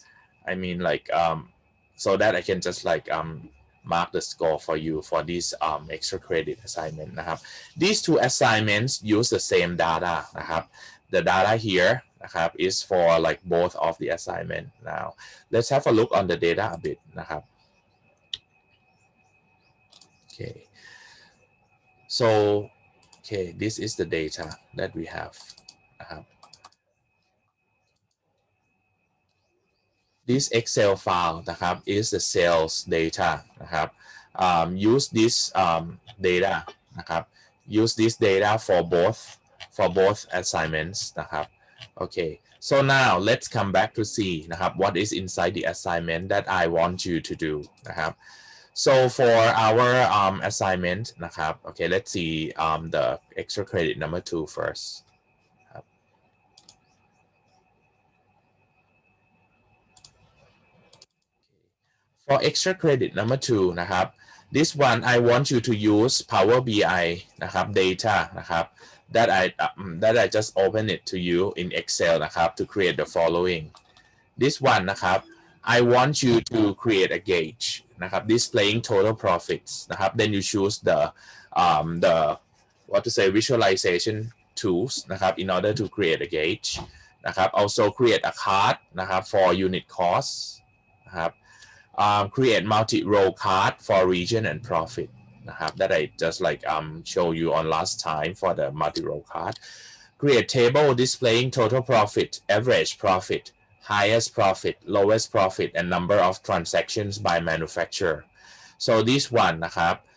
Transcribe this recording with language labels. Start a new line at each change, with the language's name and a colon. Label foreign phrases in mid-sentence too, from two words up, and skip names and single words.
English: I mean like so that I can just like mark the score for you for this extra credit assignment นะครับ these two assignments use the same data นะครับ the data here นะครับ is for like both of the assignment now let's have a look on the data a bit นะครับ okay so okay this is the data that we have นะครับ this Excel file นะครับ is the sales data นะครับ use this data นะครับ use this data for both assignments นะครับ okay so now let's come back to see นะครับ what is inside the assignment that I want you to do นะครับ so for our assignment นะครับ okay let's see the extra credit number 2 first for extra credit number 2 นะครับ this one I want you to use Power BI นะครับ data นะครับ that I just open it to you in Excel นะครับ to create the following this one นะครับ I want you to create a gauge นะครับ displaying total profits นะครับ then you choose the what to say visualization tools นะครับ in order to create a gauge นะครับ also create a card นะครับ for unit costs นะครับ create multi-row card for region and profit นะครับ that I just like show you on last time for the multi-row card create table displaying total profit average profit highest profit lowest profit and number of transactions by manufacturer so this one นะครับ